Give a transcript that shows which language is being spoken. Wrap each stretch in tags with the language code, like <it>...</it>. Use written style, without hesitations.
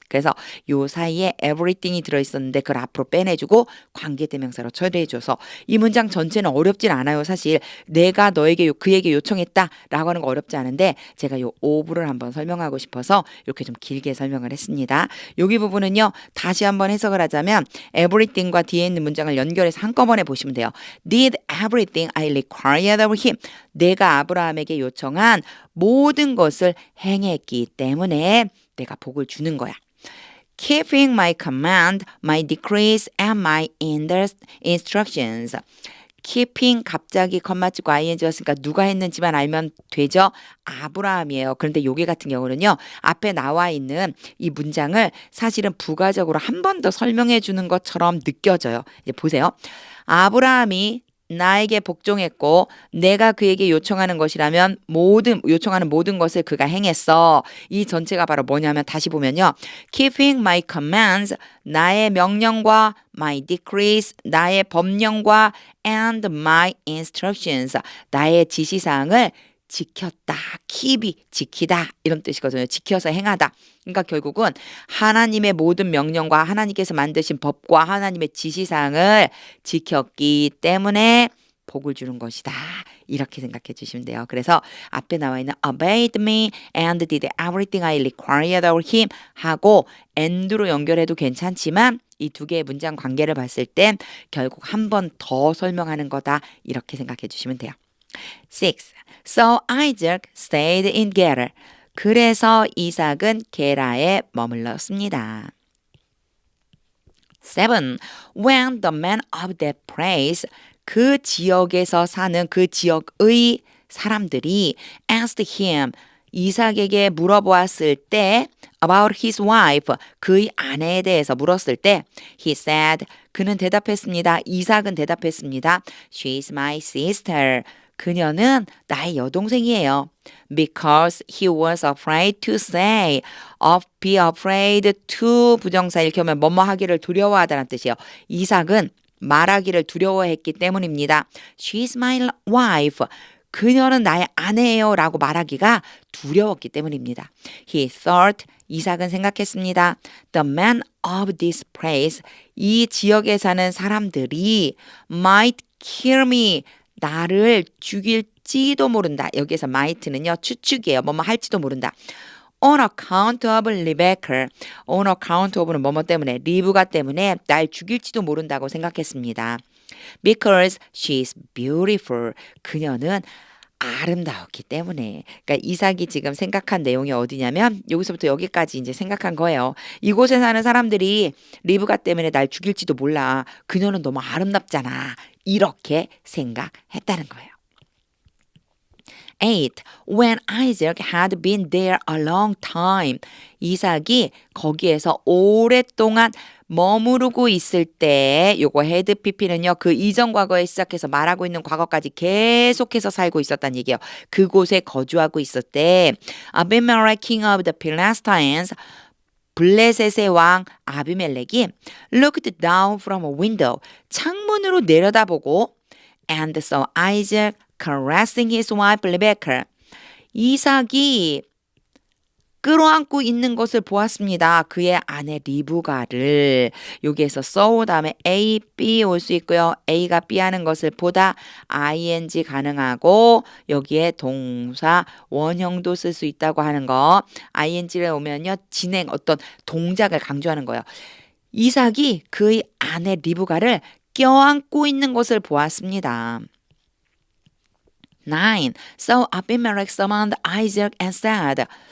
<ko>그래서 요 사이에 everything이 들어있었는데 그걸 앞으로 빼내주고 관계대명사로 처리해줘서 이 문장 전체는 어렵진 않아요. 사실 내가 너에게 그에게 요청했다라고 하는 거 어렵지 않은데 제가 요 of를 한번 설명하고 싶어서 이렇게 좀 길게 설명을 했습니다. 여기 부분은요. 다시 한번 해석을 하자면 everything과 뒤에 있는 문장을 연결해서 한꺼번에 보시면 돼요.</ko> <en>Did everything I required of him.</en> <ko>내가 아브라함에게 요청한 모든 것을 행했기 때문에 내가 복을 주는 거야.</ko> <en>Keeping my command, my decrees, and my instructions.</en> <ko>keeping 갑자기 컴마 찍고 ing였으니까 누가 했는지만 알면 되죠? 아브라함이에요. 그런데 여기 같은 경우는요. 앞에 나와 있는 이 문장을 사실은 부가적으로 한 번 더 설명해 주는 것처럼 느껴져요. 이제 보세요. 아브라함이 나에게 복종했고 내가 그에게 요청하는 것이라면 요청하는 모든 것을 그가 행했어. 이 전체가 바로 뭐냐면 다시 보면요.</ko> <en>Keeping my commands,</en> <ko>나의 명령과</ko> <en>my decrees,</en> <ko>나의 법령과</ko> <en>and my instructions,</en> <ko>나의 지시사항을 지켰다. keep이 지키다 이런 뜻이거든요. 지켜서 행하다. 그러니까 결국은 하나님의 모든 명령과 하나님께서 만드신 법과 하나님의 지시사항을 지켰기 때문에 복을 주는 것이다. 이렇게 생각해 주시면 돼요. 그래서 앞에 나와 있는</ko> <en>obeyed me and did everything I required of him</en> <ko>하고 and로 연결해도 괜찮지만 이 두 개의 문장 관계를 봤을 땐 결국 한 번 더 설명하는 거다. 이렇게 생각해 주시면 돼요. 6.</ko> <en>So Isaac stayed in Gerar.</en> <ko>그래서 이삭은 게라에 머물렀습니다. 7.</ko> <en>When the men of that place,</en> <ko>그 지역에서 사는 그 지역의 사람들이</ko> <en>asked him,</en> <ko>이삭에게 물어보았을 때</ko> <en>about his wife,</en> <ko>그의 아내에 대해서 물었을 때</ko> <en>he said,</en> <ko>그는 대답했습니다. 이삭은 대답했습니다.</ko> <en>She is my sister.</en> <ko>그녀는 나의 여동생이에요.</ko> <en>Because he was afraid to</en> <ko>say, be afraid to 부정사 이렇게 하면 뭐뭐 하기를 두려워하다는 뜻이에요. 이삭은 말하기를 두려워했기 때문입니다.</ko> <en>She is my wife.</en> <ko>그녀는 나의 아내예요 라고 말하기가 두려웠기 때문입니다.</ko> <en>He thought,</en> <ko>이삭은 생각했습니다.</ko> <en>The men of this place,</en> <ko>이 지역에 사는 사람들이</ko> <en>might kill me,</en> <ko>나를 죽일지도 모른다. 여기에서 might는요 추측이에요. 뭐뭐 할지도 모른다.</ko> <en>On account of Rebecca.</en> <ko>On account of는 뭐뭐 때문에, 리브가 때문에 날 죽일지도 모른다고 생각했습니다.</ko> <en>Because she is beautiful.</en> <ko>그녀는 아름다웠기 때문에. 그러니까 이삭이 지금 생각한 내용이 어디냐면 여기서부터 여기까지 이제 생각한 거예요. 이곳에 사는 사람들이 리브가 때문에 날 죽일지도 몰라. 그녀는 너무 아름답잖아. 이렇게 생각했다는 거예요. 8.</ko> <en>When Isaac had been there a long time.</en> <ko>이삭이 거기에서 오랫동안 머무르고 있을 때 요거 had pp는요. 그 이전 과거에 시작해서 말하고 있는 과거까지 계속해서 살고 있었다는 얘기예요.</ko> <en>그곳에 거주하고 있을 때 Abimelech king of the Philistines</en> <ko>블레셋의 왕 아비멜렉이</ko> <en>looked down from a window</en> <ko>창문으로 내려다보고</ko> <en>and saw Isaac caressing his wife Rebecca.</en> <ko>이삭이 끌어안고 있는 것을 보았습니다. 그의 아내 리브가를. 여기에서 saw 다음에 A, B 올 수 있고요. A가 B 하는 것을 보다 ing 가능하고 여기에 동사 원형도 쓸 수 있다고 하는 거. ing를 오면요. 진행 어떤 동작을 강조하는 거예요. 이삭이 그의 아내 리브가를 껴안고 있는 것을 보았습니다. 9.</ko> <en>So Abimelech summoned Isaac and said.</en>